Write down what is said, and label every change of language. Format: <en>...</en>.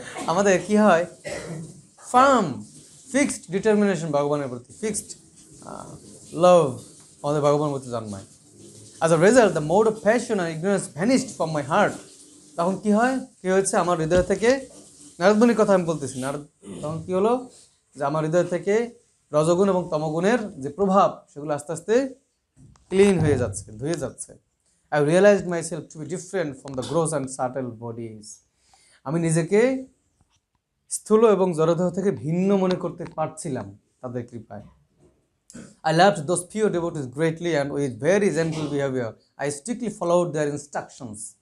<bn>আমাদের কি হয়, ফার্ম ফিক্সড ডিটারমিনেশন ভগবানের প্রতি, ফিক্সড লাভ আমাদের ভগবানের প্রতি জন্মায়।</bn> <en>As a result, the mode of passion and ignorance vanished from my heart.</en> <bn>তখন কি হয়, কি হয়েছে, আমার হৃদয় থেকে, নারদ মুনির কথা আমি বলতেছি, তখন কি হলো যে আমার হৃদয় থেকে রজগুণ এবং তমগুণের যে প্রভাব, সেগুলো আস্তে আস্তে ক্লিন হয়ে যাচ্ছে, ধুয়ে যাচ্ছে।</bn> <en>I realized myself to be different from the gross and subtle bodies.</en> <bn>আমি নিজেকে স্থূল এবং জড়দেহ থেকে ভিন্ন মনে করতে পারছিলাম তাদের কৃপায়।</bn> <en>I loved those pure devotees greatly and with very gentle behavior I strictly followed their instructions.</en>